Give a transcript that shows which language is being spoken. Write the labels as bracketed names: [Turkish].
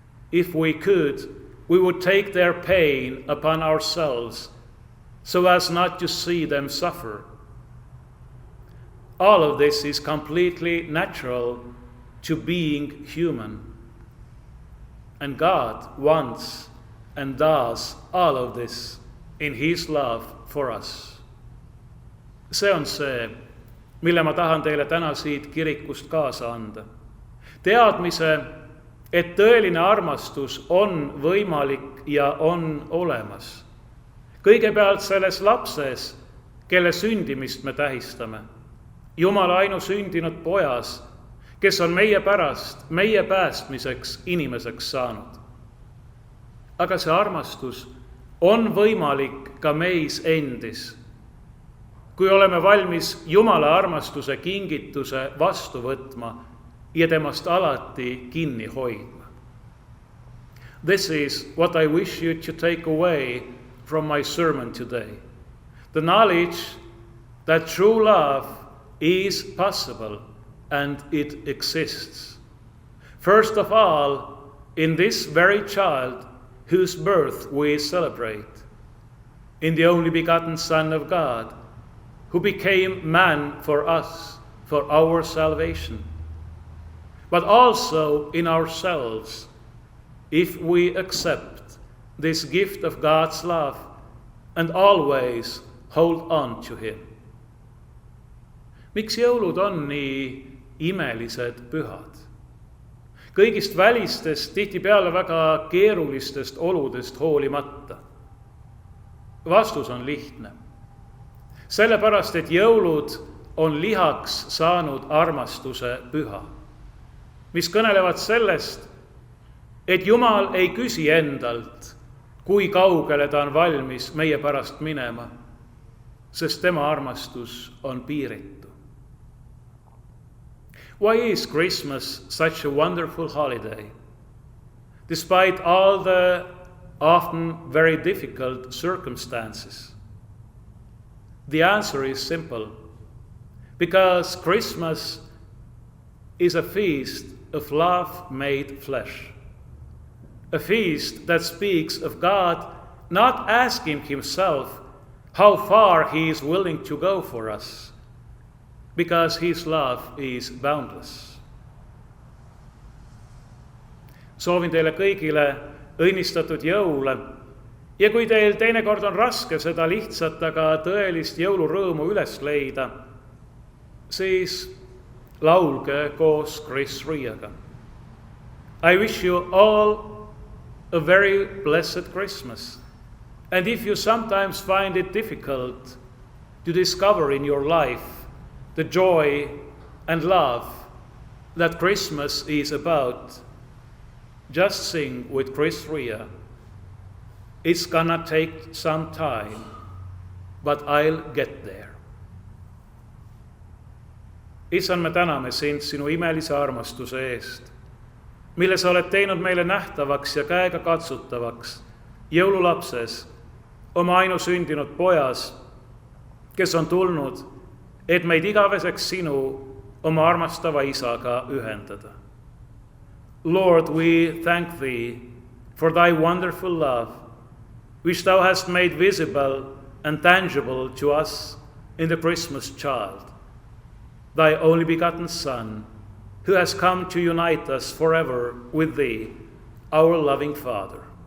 [English] If we could, we would take their pain upon ourselves so as not to see them suffer. All of this is completely natural to being human. And God wants and does all of this in His love for us. [Estonian] See on see, mille ma tahan teile täna siit kirikust kaasa anda. Teadmise, et tõeline armastus on võimalik ja on olemas. Kõigepealt selles lapses, kelle sündimist me tähistame. Jumala ainusündinud pojas, kes on meie pärast, meie päästmiseks inimeseks saanud. Aga see armastus on võimalik ka meis endis, kui oleme valmis Jumala armastuse kingituse vastu võtma ja temast alati kinni hoidma. [English] This is what I wish you to take away from my sermon today. The knowledge that true love is possible and it exists. First of all, in this very child whose birth we celebrate, in the only begotten Son of God, who became man for us, for our salvation, but also in ourselves, if we accept this gift of God's love and always hold on to Him. [Estonian] Miks jõulud on nii imelised pühad? Kõigist välistest, tihtipeale väga keerulistest oludest hoolimata. Vastus on lihtne. Sellepärast, et jõulud on lihaks saanud armastuse püha, mis kõnelevad sellest, et Jumal ei küsi endalt, kui kaugele ta on valmis meie pärast minema, sest tema armastus on piiritu. [English] Why is Christmas such a wonderful holiday, despite all the often very difficult circumstances? The answer is simple. Because Christmas is a feast of love made flesh. A feast that speaks of God not asking Himself how far He is willing to go for us, because His love is boundless. [Estonian] Soovin teile kõigile õnnistatud jõule ja kui teil teinekord on raske seda lihtsat, aga tõelist jõulurõõmu üles leida, siis laulge koos Chris Riaga. [English] I wish you all a very blessed Christmas. And if you sometimes find it difficult to discover in your life the joy and love that Christmas is about, just sing with Chris Ria. It's gonna take some time, but I'll get there. [Estonian] Issand, me täname sind sinu imelise armastuse eest, mille sa oled teinud meile nähtavaks ja käega katsutavaks jõululapses, oma ainusündinud pojas, kes on tulnud, et meid igaveseks sinu, oma armastava isaga ühendada. [English] Lord, we thank thee for thy wonderful love, which thou hast made visible and tangible to us in the Christmas child, thy only begotten Son, who has come to unite us forever with thee, our loving Father.